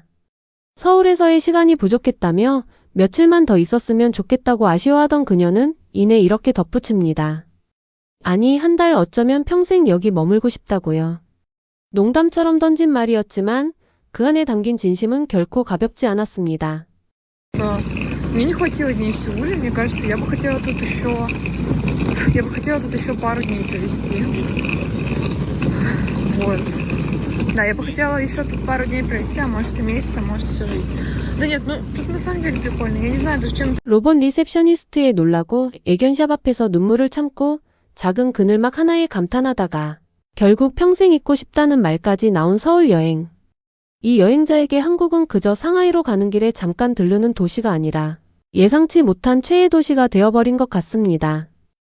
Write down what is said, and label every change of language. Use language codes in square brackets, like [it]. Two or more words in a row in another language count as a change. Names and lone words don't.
[ko] 서울에서의 시간이 부족했다며 며칠만 더 있었으면 좋겠다고 아쉬워하던 그녀는 이내 이렇게 덧붙입니다. 아니, 한 달 어쩌면 평생 여기 머물고 싶다고요. 농담처럼 던진 말이었지만 그 안에 담긴 진심은 결코 가볍지 않았습니다. [ru] Мне не хватило дней в Сеуле, мне кажется, я бы хотела тут еще пару дней провести. Вот. Да, я бы хотела еще тут пару дней провести, а может и месяц, а может и всю жизнь. Да нет, ну тут на самом деле прикольно. Я не знаю даже чем. [ko] 로봇 리셉셔니스트에 놀라고 애견샵 앞에서 눈물을 참고 작은 그늘막 하나에 감탄하다가 결국 평생 있고 싶다는 말까지 나온 서울 여행. 이 여행자에게 한국은 그저 상하이로 가는 길에 잠깐 들르는 도시가 아니라 예상치 못한 최애 도시가 되어버린 것 같습니다.